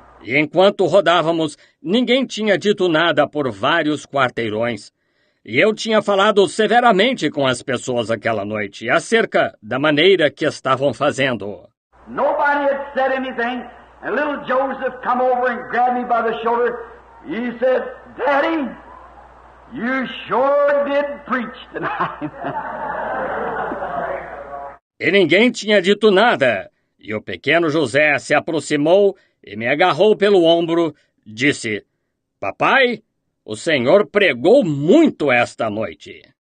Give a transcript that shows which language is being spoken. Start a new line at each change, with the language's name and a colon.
Portuguese: E enquanto rodávamos, ninguém tinha dito nada por vários quarteirões. E eu tinha falado severamente com as pessoas aquela noite acerca da maneira que estavam fazendo.
English: Nobody had said anything, and little Joseph come over and grabbed me by the shoulder. He said, "Daddy, you sure did preach tonight."
Portuguese: E ninguém tinha dito nada. E o pequeno José se aproximou e me agarrou pelo ombro, disse, "Papai, o Senhor pregou muito esta noite."